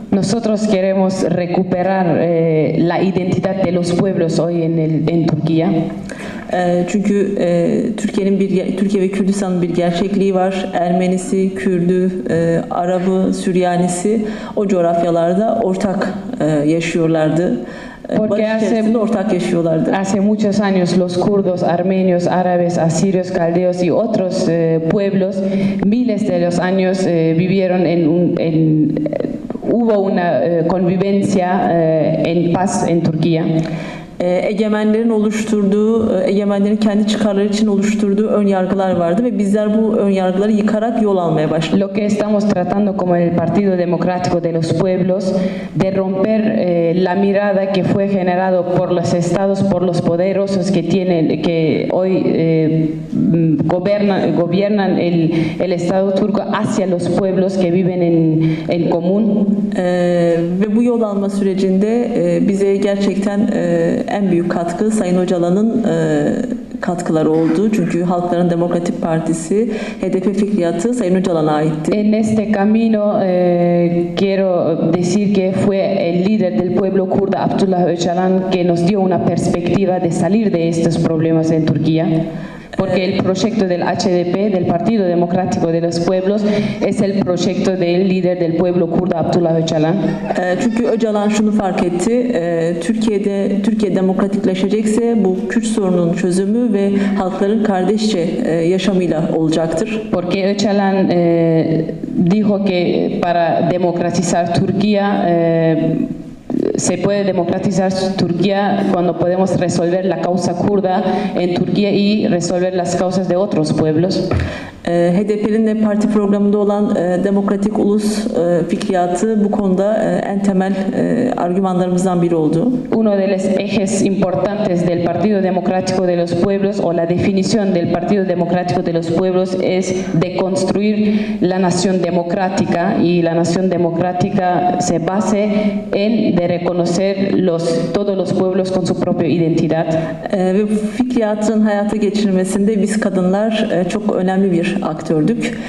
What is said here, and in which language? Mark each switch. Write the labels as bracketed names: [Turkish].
[Spanish] Nosotros queremos recuperar la identidad de los pueblos hoy en Turquía. [Turkish] Çünkü Türkiye ve Kürdistan'ın bir gerçekliği var. Ermenisi, Kürdü, Arabı, Süryanisi o coğrafyalarda ortak yaşıyorlardı. [Spanish] Porque hace muchos años los kurdos, armenios, árabes, asirios, caldeos y otros pueblos, miles de los años vivieron hubo una convivencia en paz en Turquía. [Turkish] Egemenlerin oluşturduğu, egemenlerin kendi çıkarları için oluşturduğu ön yargılar vardı ve bizler bu ön yargıları yıkarak yol almaya başladık. [Spanish] Lo que estamos tratando como el Partido Democrático de los Pueblos de romper la mirada que fue generado por los estados, por los poderosos que tienen, que hoy gobiernan el Estado turco hacia los pueblos que viven en común. [Turkish] Ve bu yol alma sürecinde bize gerçekten en büyük katkı Sayın Öcalan'ın katkıları oldu. Çünkü Halkların Demokratik Partisi HDP fikriyatı Sayın Öcalan'a aitti. [Spanish] En este camino quiero decir que fue el líder del pueblo kurdo Abdullah Öcalan que nos dio una perspectiva de salir de estos problemas en Turquía. Porque el proyecto del HDP, del Partido Democrático de los Pueblos, es el proyecto del líder del pueblo kurdo Abdullah Öcalan. [Turkish] Çünkü Öcalan şunu fark etti. Türkiye demokratikleşecekse bu Kürt sorununun çözümü ve halkların kardeşçe yaşamıyla olacaktır. [Spanish] Porque Öcalan dijo que para democratizar Turquía se puede democratizar Turquía cuando podemos resolver la causa kurda en Turquía y resolver las causas de otros pueblos. [Turkish] HDP'nin de parti programında olan demokratik ulus fikriyatı bu konuda en temel argümanlarımızdan biri oldu. [Spanish] Uno de los ejes importantes del Partido Democrático de los Pueblos o la definición del Partido Democrático de los Pueblos es de construir la nación democrática y la nación democrática se base en de reconocer todos los pueblos con su propia identidad. [Turkish] Ve bu fikriyatın hayata geçirmesinde biz kadınlar çok önemli bir aktördük.